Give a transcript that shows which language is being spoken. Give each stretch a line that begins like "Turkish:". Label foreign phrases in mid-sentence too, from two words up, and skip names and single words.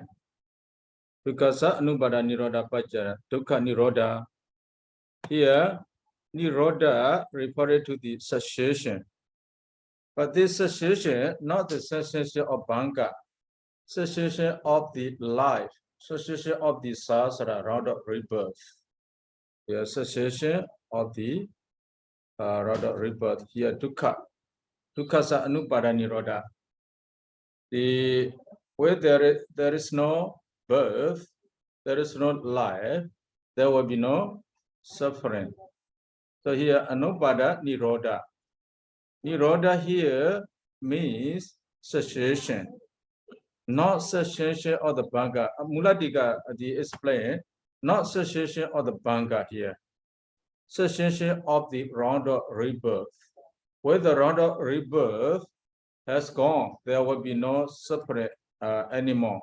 Pali: Because Anupada Niroda Pajyada, Dukkha Niroda,
English: here Niroda referred to the cessation. But this cessation, not the cessation of Vibhaṅga, cessation of the life, cessation of the sasara, round of rebirth. The cessation of the round of rebirth. Here,
Pali: dukkha. Dukkha anupada niroda.
English: Where there is no birth, there is no life, there will be no suffering. So here,
Pali: anupada niroda.
English: Niroda here means cessation. Not cessation of the Vibhaṅga. Muladika explained, not cessation of the Vibhaṅga here. Cessation of the round of rebirth. When the round of rebirth has gone, there will be no suffering anymore.